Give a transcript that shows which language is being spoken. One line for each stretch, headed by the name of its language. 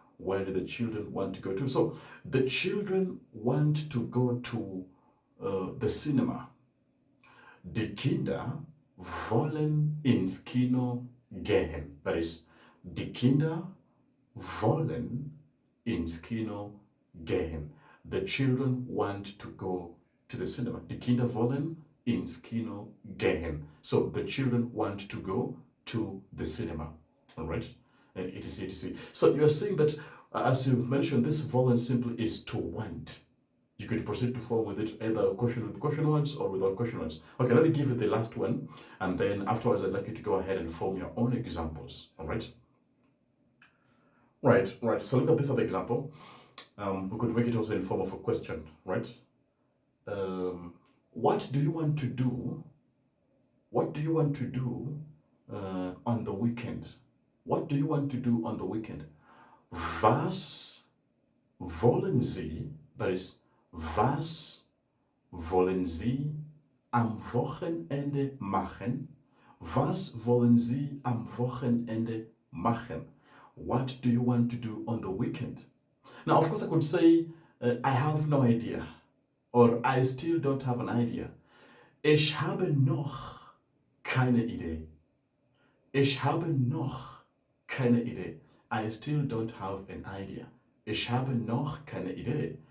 English: Where do the children want to go to? So the children want to go to the cinema.
German: Die Kinder wollen ins Kino gehen.
English: That is,
German: die Kinder wollen ins Kino gehen.
English: The children want to go to the cinema.
German: Die Kinder wollen ins Kino gehen.
English: So the children want to go to the cinema. All right? etc. So you're saying that, as you've mentioned, this wollen simply is to want. You could proceed to form with it either a question with question words or without question words. Okay, let me give you the last one, and then afterwards I'd like you to go ahead and form your own examples. All right? Right. So look at this other example. We could make it also in form of a question, right? What do you want to do? What do you want to do on the weekend? What do you want to do on the weekend?
German: Was wollen Sie,
English: that is,
German: was wollen Sie am Wochenende machen? Was wollen Sie am Wochenende machen?
English: What do you want to do on the weekend? Now, of course, I could say, I have no idea, or I still don't have an idea.
German: Ich habe noch keine Idee. Ich habe noch keine Idee.
English: I still don't have an idea.
German: Ich habe noch keine Idee.